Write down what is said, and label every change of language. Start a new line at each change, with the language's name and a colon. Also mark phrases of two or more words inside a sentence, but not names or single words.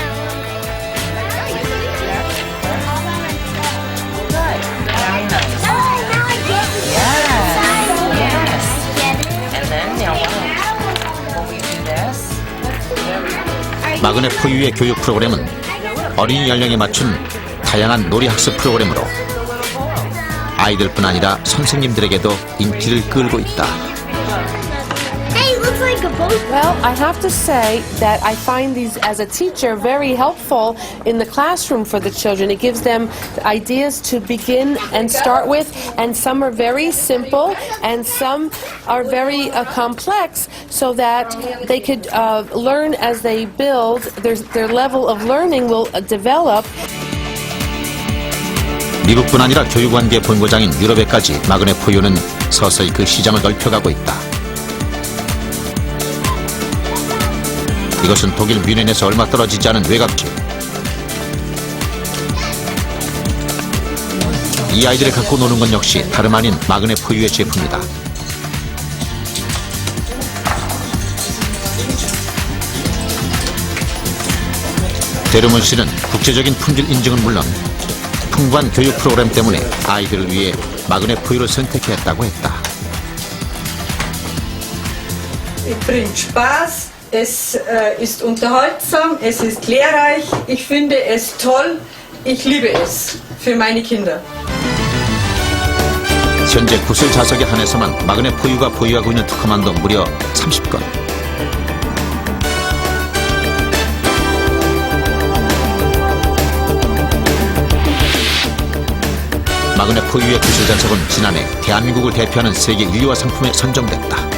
Korean: 마그넷 포유의 교육 프로그램은 어린이 연령에 맞춘 다양한 놀이 학습 프로그램으로 아이들뿐 아니라 선생님들에게도 인기를 끌고 있다.
English: Well, I have to say that I find these, as a teacher, very helpful in the classroom for the children. It gives them ideas to begin and start with, and some are very simple, and some are very complex, so that they could learn as they build. Their level of learning will develop.
Korean: 미국뿐 아니라 교육관계 본고장인 유럽에까지 마그넷 포유는 서서히 그 시장을 넓혀가고 있다. 이것은 독일 뮌헨에서 얼마 떨어지지 않은 외곽집. 이 아이들이 갖고 노는 건 역시 다름 아닌 마그넷 포유의 제품이다. 데르문 씨는 국제적인 품질 인증은 물론 풍부한 교육 프로그램 때문에 아이들을 위해 마그넷 포유를 선택했다고 했다.
German: Es bringt Spaß, es ist unterhaltsam, es ist lehrreich. Ich finde es toll. Ich liebe es für meine Kinder.
Korean: 현재 구슬 자석에 한해서만 마그넷 포유가 보유하고 있는 특허만도 무려 30건. 마그넷 포유의 구슬 자석은 지난해 대한민국을 대표하는 세계 인류화 상품에 선정됐다.